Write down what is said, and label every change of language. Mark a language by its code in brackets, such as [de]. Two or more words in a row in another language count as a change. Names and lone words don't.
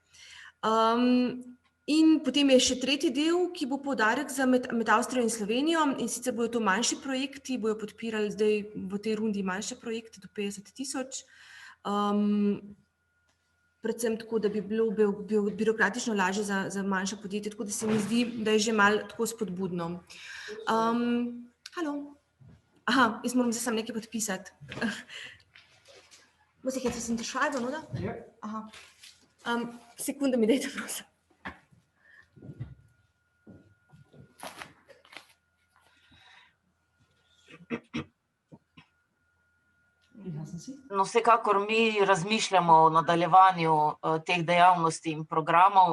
[sl] In potem je še tretji del, ki bo poudarek med Avstrijo in Slovenijo, in sicer bodo to manjši projekti, bojo podpirali zdaj v tej rundi manjše projekte do 50 000. Predvsem tako, da bi bilo birokratično lažje za manjše podjetje, tako da se mi zdi, da je že malo tako spodbudno. Halo. Aha, jaz moram zdaj samo nekaj podpisati. [de] Muss ich jetzt was unterschreiben, oder? [sl] Ja. Aha. Sekunde mi dajte, prosim. No, vsekakor mi razmišljamo o nadaljevanju teh dejavnosti in programov.